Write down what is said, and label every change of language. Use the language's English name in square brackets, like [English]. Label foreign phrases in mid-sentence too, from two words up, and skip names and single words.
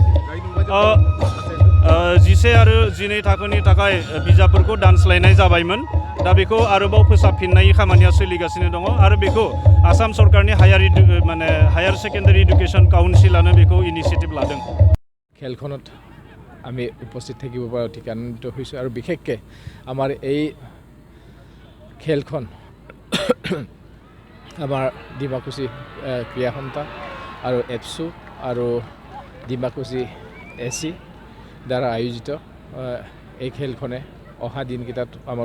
[Bodo] 10 आरो 12 थाखोनि थाखाय बिजाबफोरखौ दानस्लायनाय जाबायमोन। दा बेखौ आरोबाव फोसाबफिननाय खामानिया सोलिगासिनो दङ आरो बेखौ आसाम सरकारनि हायार सेकेन्डारि इडुकेसन काउन्सिलानो बेखौ इनिसियेटिभ लादों। [Assamese] खेलखনত আমি উপস্থিত থাকিব পৰা অতি আনন্দিত হৈছোঁ আৰু বিশেষকৈ আমাৰ এই খেলখন আমাৰ ডিমাকুছী ক্ৰীড়া সন্থা আৰু এপছু আৰু ডিমাকুছী এচি দ্বাৰা আয়োজিত এই খেলখনে অহা দিনকেইটাত আমাৰ